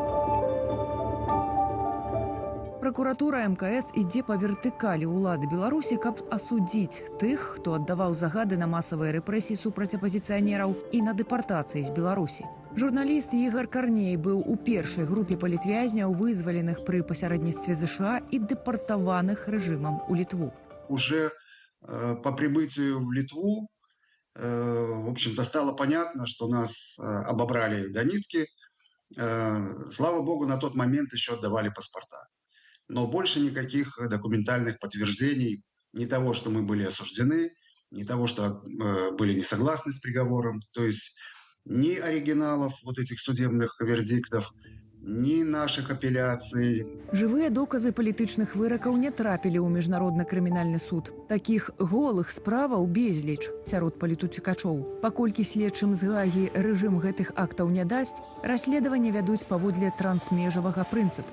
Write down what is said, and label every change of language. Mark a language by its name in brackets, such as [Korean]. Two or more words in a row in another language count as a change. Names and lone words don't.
[Belarusian] Пракуратура МКС ідзе па вертыкалі ўлады Беларусі, каб асудзіць тых, хто аддаваў загады на масавыя рэпрэсіі супраць апазіцыянераў і на дэпартацыі з Беларусі. Журналіст Ігор Карней быў у першай групе палітвязняў, вызваленых пры пасярэдніцтве ЗША і дэпартаваных рэжымам у Літву. [Russian] Уже по прибытию в Литву, в общем-то, стало понятно, что нас обобрали до нитки. Слава богу, на тот момент еще отдавали паспорта. Но больше никаких документальных подтверждений ни того, что мы были осуждены, ни того, что были не согласны с приговором. То есть ни оригиналов вот этих судебных вердиктов, ні наших апеляцый. [Belarusian] Жывыя доказы палітычных выракаў не трапілі ў міжнародны крымінальны суд. Такіх голых справаў безліч сярод палітуцікачоў. Паколькі следчым з Гагі рэжым гэтых актаў не дасць, расследаванне вядуць паводле трансмежавага прынцыпу.